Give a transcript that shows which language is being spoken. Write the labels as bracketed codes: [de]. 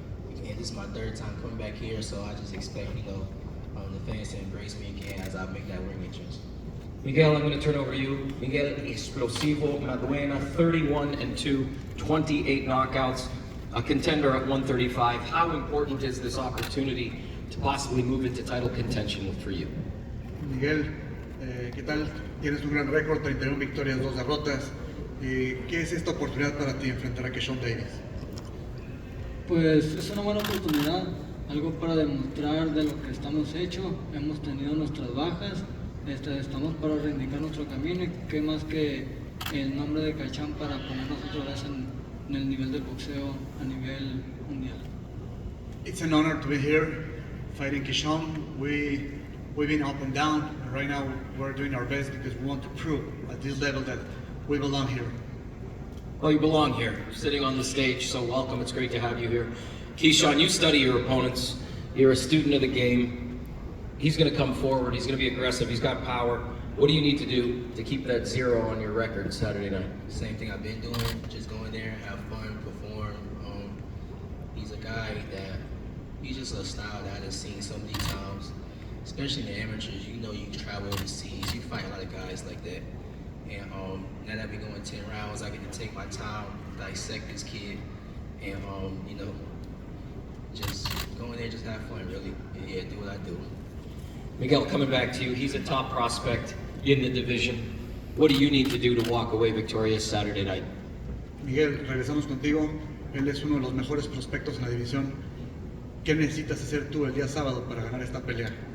[en] And this is my third time coming back here, so I just expect, the fans to embrace me again as I make that ring entrance. Miguel, I'm going to turn over to you. Miguel Explosivo Maduena, 31-2, 28 knockouts, a contender at 135. How important is this opportunity to possibly move into title contention for you? [es] Miguel, ¿qué tal? Tienes un gran récord, 31 victorias, 2 derrotas. ¿Qué es esta oportunidad para ti enfrentar a Keyshawn Davis? Pues es una buena oportunidad, algo para demostrar de lo que estamos hechos. Hemos tenido nuestras bajas, estamos para reivindicar nuestro camino y qué más que el nombre de Cachán para ponernos otra vez en el nivel del boxeo a nivel mundial. [en] It's an honor to be here fighting Keyshawn. We've been up and down, and right now we're doing our best because we want to prove at this level that we belong here. Well, you belong here, sitting on the stage, so welcome. It's great to have you here. Keyshawn, you study your opponents. You're a student of the game. He's going to come forward. He's going to be aggressive. He's got power. What do you need to do to keep that 0 on your record Saturday night? Same thing I've been doing, just go in there, have fun, perform. He's a guy that, he's just a style that I've seen so many times, especially in the amateurs. You travel overseas, you fight a lot of guys like that. And now that we're going 10 rounds, I get to take my time, dissect this kid, and just go in there, just have fun, really. And yeah, do what I do. Miguel, coming back to you, he's a top prospect in the division. What do you need to do to walk away victorious Saturday night? [es] Miguel, regresamos contigo. Él es uno de los mejores prospectos en la división. ¿Qué necesitas hacer tú el día sábado para ganar esta pelea?